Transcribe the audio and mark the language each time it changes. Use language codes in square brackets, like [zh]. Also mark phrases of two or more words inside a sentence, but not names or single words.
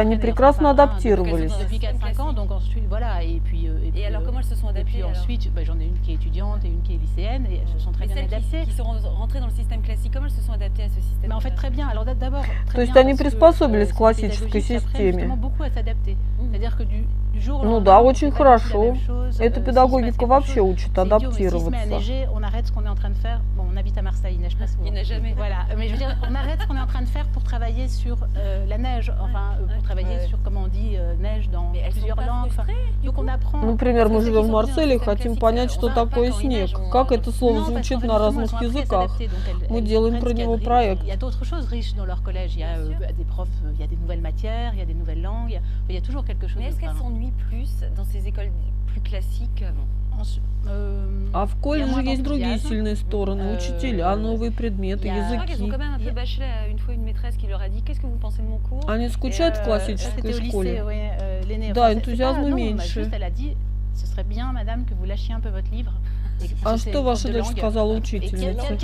[ru] Они прекрасно адаптировались. То есть они приспособились к классической системе. Ну да, очень хорошо. Эта педагогика вообще учит адаптироваться. [fr] Il n'a jamais. Voilà, mais je veux dire, on arrête ce qu'on est en train de faire pour travailler sur la neige, enfin, pour travailler sur, comment on dit, neige dans plusieurs langues. Donc on apprend. [ru] Например, мы живем в Марселе и хотим понять, что такое снег, как это слово звучит на разных языках. Мы делаем про него проект. [fr] Il y a d'autres choses riches dans leur collège. Il y a des profs, il y a des nouvelles matières, il y a des nouvelles langues. Il y a toujours quelque chose. Mais est-ce qu'elles s'ennuient plus dans ces écoles plus classiques? [ru] А в колледже есть другие сильные стороны, учителя, новые предметы, языки. Они скучают в классической школе. Да, энтузиазма меньше. А что ваша дочь сказала учительнице?